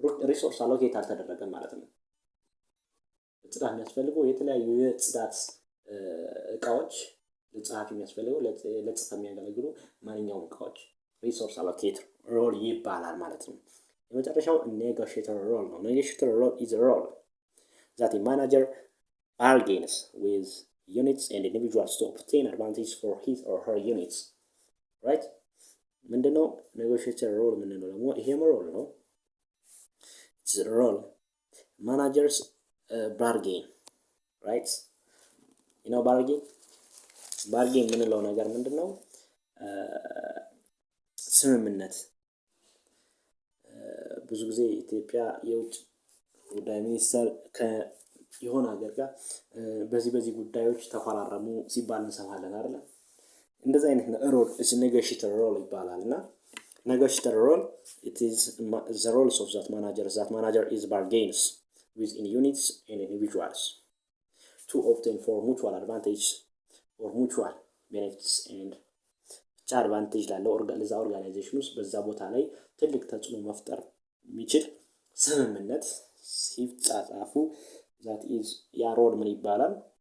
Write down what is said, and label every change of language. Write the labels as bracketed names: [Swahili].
[Amharic] ሪሶርስ አሎኬት አልተደረገም ማለት ነው። ጽዳት የሚያስፈልገው የተለያዩ የጽዳት እቃዎች ለጸሐፊ የሚያስፈልገው ለጽዳት የሚያገለግሉ ማንኛውም እቃዎች ሪሶርስ አሎኬተር ሮል ይባላል ማለት ነው። የመጨረሻው ኔጎሽየተር ሮል ነው። ኔጎሽየተር ሮል [English] is a role that a manager bargains with units and individuals to obtain advantage for his or her units. Right? [Amharic] ምንድነው ኔጎሽየተር ሮል ምንድነው? ደግሞ ይሄም ሮል ነው። [English] It's a role managers bargain, right? You know [Amharic] bargain ምንለው ነገር ምንድነው? ስምምነት። ብዙ ጊዜ ኢትዮጵያ የውጭ ጉዳይ ሚኒስተር ከየሆነ ሀገር ጋር በዚህ ጉዳዮች ተፈራረሙ ሲባል እንሰማለን አይደል? እንደዛ አይነት ሮል [English] is negotiator role [Amharic] ይባላልና [English] negotiator role it is the roles of that manager is bargains within units and individuals to obtain for mutual advantage or mutual benefits and advantage [Amharic] ላለው ለዛ ኦርጋናይዜሽን ውስጥ በዛ ቦታ ላይ ትልቅ ተጽዕኖ መፍጠር የሚችል ስምምነት ሲጻጻፉ [English] that is [Amharic] ያ ሮል ምን ይባላል?